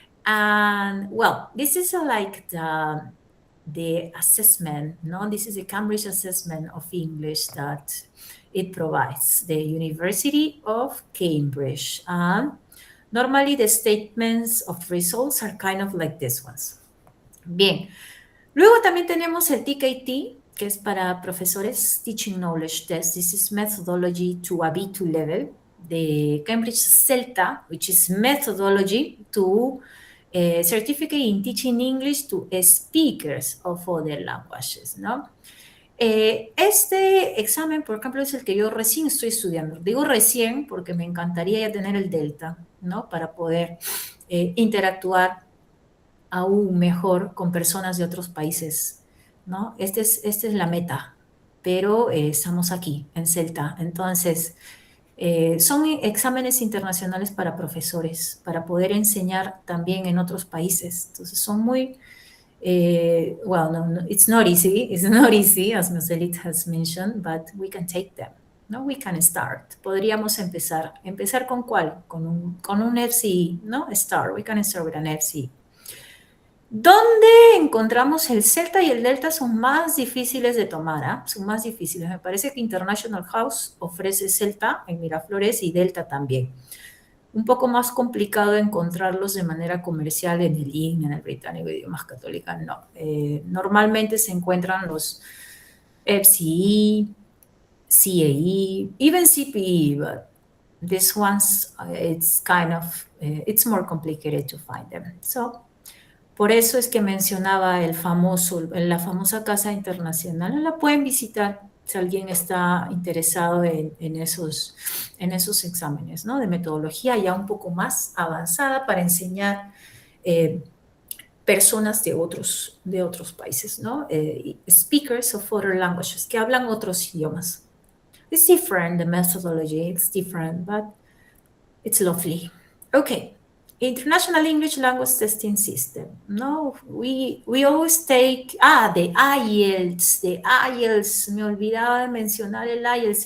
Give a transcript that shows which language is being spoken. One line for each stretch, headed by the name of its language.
English: And well, this is like the assessment, no? This is a Cambridge assessment of English that it provides, the University of Cambridge. And normally the statements of results are kind of like this ones.
Spanish: Bien. Luego también tenemos el TKT, que es para profesores, Teaching Knowledge Test.
English: This is methodology to a B2 level. The Cambridge CELTA, which is methodology to certificate in teaching English to speakers of other languages,
Spanish: ¿no? Este examen, por ejemplo, es el que yo recién estoy estudiando. Digo recién porque me encantaría ya tener el Delta, ¿no? Para poder interactuar aún mejor con personas de otros países, ¿no? Esta es la meta, pero estamos aquí, en CELTA. Entonces, son exámenes internacionales para profesores, para poder enseñar también en otros países. Entonces, son muy,
English: well, no, it's not easy, as Marcelit has mentioned, but we can take them.
Spanish: ¿No?
English: We can start.
Spanish: Podríamos empezar. ¿Empezar con cuál? Con un FCE, ¿no?
English: Start. We can start with an FCE.
Spanish: ¿Dónde encontramos el Celta y el Delta? Son más difíciles de tomar, ¿ah? Son más difíciles. Me parece que International House ofrece Celta en Miraflores y Delta también. Un poco más complicado encontrarlos de manera comercial en el IN, en el Británico de Idiomas Católicas, no. Normalmente se encuentran los FCE, CAE,
English: even CPE, but these ones, it's kind of, it's more complicated to find them. So,
Spanish: por eso es que mencionaba la famosa Casa Internacional. La pueden visitar si alguien está interesado en esos exámenes, ¿no? De metodología ya un poco más avanzada para enseñar personas de otros países, ¿no?
English: Speakers of other languages,
Spanish: que hablan otros idiomas.
English: It's different, the methodology, it's different, but it's lovely. Okay. International English Language Testing System. No, we always take, the IELTS,
Spanish: me olvidaba de mencionar el IELTS.